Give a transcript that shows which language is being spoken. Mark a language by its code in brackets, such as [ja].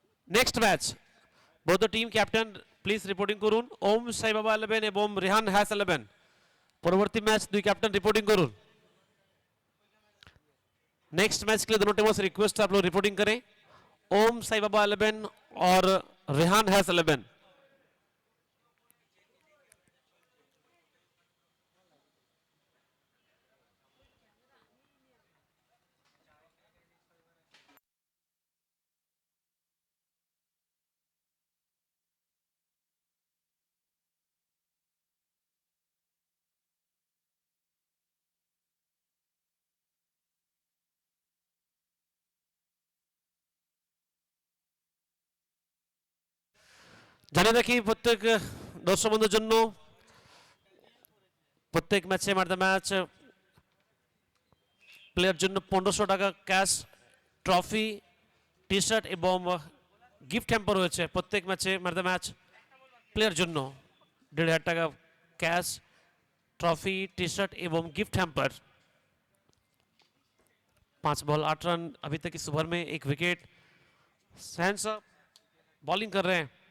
[en] next match both the team captain please reporting [bn] করুন। ওম সাই বাবা 11 এবং রেহান হ্যাস 11। পরবর্তী ম্যাচ দুই ক্যাপ্টেন রিপোর্টিং করুন। [hi] नेक्स्ट मैच के लिए दोनों टीमों से रिक्वेस्ट है आप लोग रिपोर्टिंग करें। ओम साई बाबा 11 और रेहान हैस 11। [bn] জানিয়ে রাখি প্রত্যেক দর্শক বন্ধুর জন্য প্রত্যেক ম্যাচে ম্যান দ্য ম্যাচ প্লেয়ার জন্য 1500 টাকা ক্যাশ ট্রফি টি শার্ট এবং গিফট হ্যাম্পার রয়েছে। প্রত্যেক ম্যাচে ম্যান দ্য ম্যাচ প্লেয়ার জন্য 1500 টাকা [hi] कैश ट्रॉफी टी शर्ट एवं गिफ्ट हैम्पर। 5 बॉल 8 रन अभी तक इस ओवर में 1 विकेट। सहन साहब बॉलिंग कर रहे हैं।